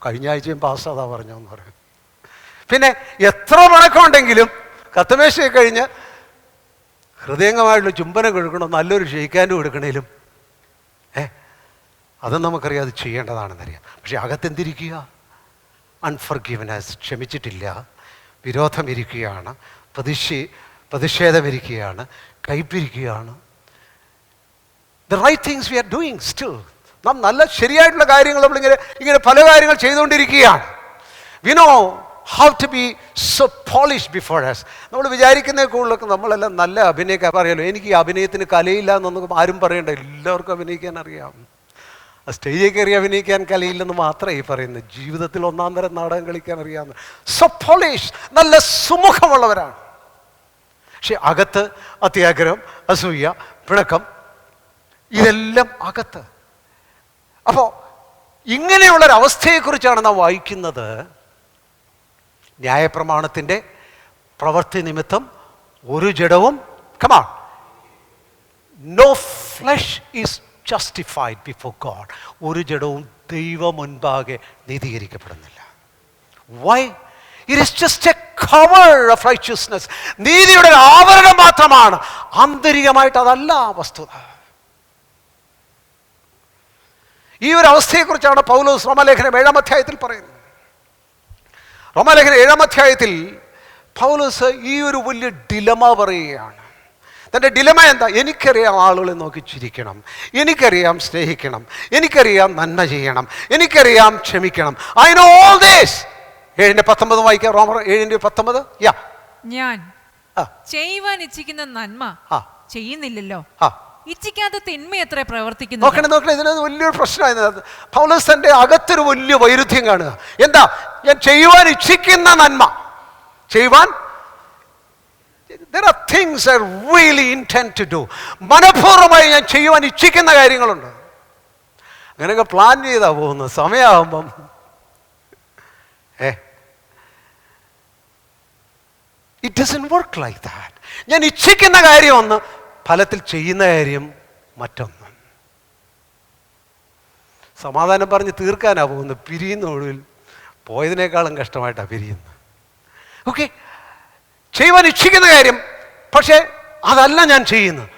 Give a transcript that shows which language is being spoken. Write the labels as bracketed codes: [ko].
[ml] കഴിഞ്ഞ ആഴ്ചയും പാസ്സാതാ പറഞ്ഞോന്ന് പറയും. പിന്നെ എത്ര പിണക്കമുണ്ടെങ്കിലും കത്തമേശയെ കഴിഞ്ഞ് ഹൃദയംഗമായിട്ടുള്ള ചുംബനം കൊടുക്കണം, നല്ലൊരു ഷെയ്ക്കാൻഡ് കൊടുക്കണേലും അതും നമുക്കറിയാം, അത് ചെയ്യേണ്ടതാണെന്നറിയാം. പക്ഷെ അകത്തെന്തിരിക്കുക? അൺഫർഗിവ്നെസ്, ക്ഷമിച്ചിട്ടില്ല, വിരോധം ഇരിക്കുകയാണ്, പ്രതിഷേധമിരിക്കുകയാണ്, കയ്പിരിക്കുകയാണ്. [en] The right things we are doing still. [ml] നാം നല്ല ശരിയായിട്ടുള്ള കാര്യങ്ങൾ നമ്മളിങ്ങനെ പല കാര്യങ്ങൾ ചെയ്തുകൊണ്ടിരിക്കുകയാണ്. [en] We know how to be so polished before us. [ml] നമ്മൾ വിചാരിക്കുന്ന കൂടുതലൊക്കെ നമ്മളെല്ലാം നല്ല അഭിനയിക്കാൻ പറയാമല്ലോ. എനിക്ക് ഈ അഭിനയത്തിന് കലയില്ല എന്നൊന്നും ആരും പറയണ്ട, എല്ലാവർക്കും അഭിനയിക്കാൻ അറിയാം. സ്റ്റേജിൽ കയറി അഭിനയിക്കാൻ കലയില്ലെന്ന് മാത്രമേ ഈ പറയുന്നത്. ജീവിതത്തിൽ ഒന്നാം തരം നാടകം കളിക്കാൻ അറിയാവുന്ന [en] so polish, [ml] നല്ല സുമുഖമുള്ളവരാണ്. പക്ഷെ അകത്ത് അത്യാഗ്രഹം, അസൂയ, പിണക്കം, ഇതെല്ലാം അകത്ത്. അപ്പോൾ ഇങ്ങനെയുള്ളൊരവസ്ഥയെക്കുറിച്ചാണ് നാം വായിക്കുന്നത്. ന്യായപ്രമാണത്തിൻ്റെ പ്രവൃത്തി നിമിത്തം ഒരു ജഡവും, [en] come on, no flesh is justified before God. [ml] ഒരു ജഡവും ദൈവ മുൻപാകെ നീതീകരിക്കപ്പെടുന്നില്ല. [en] Why? It is just a cover of righteousness. [ml] നീതിയുടെ ഒരു ആവരണം മാത്രമാണ്, ആന്തരികമായിട്ട് അതല്ല വസ്തുത. ഈ ഒരു അവസ്ഥയെക്കുറിച്ചാണ് പൗലോസ് റോമാലേഖനം 7-ാം അധ്യായത്തിൽ പറയുന്നത്. റോമാലേഖനം 7-ാം അധ്യായത്തിൽ പൗലോസ് ഈ ഒരു വലിയ ഡിലമ പറയുകയാണ്. തൻ്റെ ഡിലമ എന്താ? എനിക്കറിയാം ആളുകളെ നോക്കി ചിരിക്കണം, എനിക്കറിയാം സ്നേഹിക്കണം, എനിക്കറിയാം നന്മ ചെയ്യണം, എനിക്കറിയാം ക്ഷമിക്കണം. [en] I know all this. 7:19 [ml] വായിക്കാം. [en] റോമർ 7:19. [ml] ഞാൻ ചെയ്യുവാൻ ഇച്ഛിക്കുന്ന നന്മ ചെയ്യുന്നില്ലല്ലോ, ഇച്ഛിക്കാത്ത തിന്മ എത്ര പ്രവർത്തിക്കുന്നു. നോക്കണേ, ഇതിനകത്ത് വലിയൊരു പ്രശ്നമായിരുന്നു. പൗലോസ് തൻ്റെ അകത്തൊരു വലിയ വൈരുദ്ധ്യം കാണുക. എന്താ? ഞാൻ ചെയ്യുവാൻ ഇച്ഛിക്കുന്ന നന്മ ചെയ്യുവാൻ, [en] there are things I really intend to do. [ml] മനഃപൂർവ്വമായി ഞാൻ ചെയ്യുവാൻ ഇച്ഛിക്കുന്ന കാര്യങ്ങളുണ്ട്. അങ്ങനെയൊക്കെ പ്ലാൻ ചെയ്താ പോകുന്നത്. സമയമാകുമ്പം [en] it doesn't work like that. [ml] ഞാൻ ഇച്ഛിക്കുന്ന കാര്യം ഒന്ന്, ഫലത്തിൽ ചെയ്യുന്ന കാര്യം മറ്റൊന്ന്. സമാധാനം പറഞ്ഞ് തീർക്കാനാ പോകുന്നത്, പിരിയുന്ന ഒടുവിൽ പോയതിനേക്കാളും കഷ്ടമായിട്ടാണ് പിരിയുന്നത്. ഓക്കെ, ചെയ്യുവാൻ ഇച്ഛിക്കുന്ന കാര്യം, പക്ഷേ അതല്ല ഞാൻ ചെയ്യുന്നത്.